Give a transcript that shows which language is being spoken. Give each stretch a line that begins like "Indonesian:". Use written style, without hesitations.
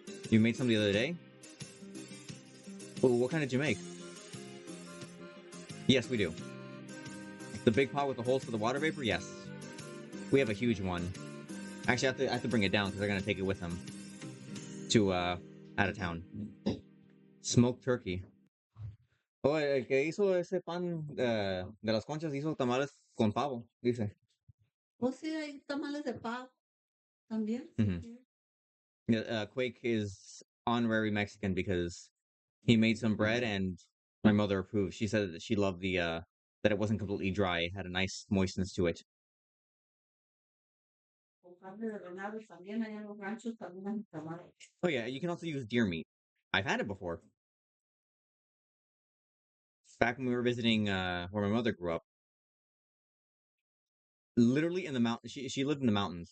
English: You made some the other day? Well, what kind did you make? Yes, we do. The big pot with the holes for the water vapor? Yes. We have a huge one. Actually, I have to bring it down because they're going to take it with them to, out of town. Smoked turkey.
Spanish: Oh, el que hizo ese pan de las conchas hizo tamales con pavo, dice. O sea, hay tamales de pavo también. Mhm.
English: Yeah, Quake is honorary Mexican because he made some bread and my mother approved. She said that she loved the that it wasn't completely dry. It had a nice moistness to it.
Spanish: Con carne de venado también, allá en los ranchos también hay tamales.
English: Oh yeah, you can also use deer meat. I've had it before. Back when we were visiting where my mother grew up. Literally in the mountain, she lived in the mountains.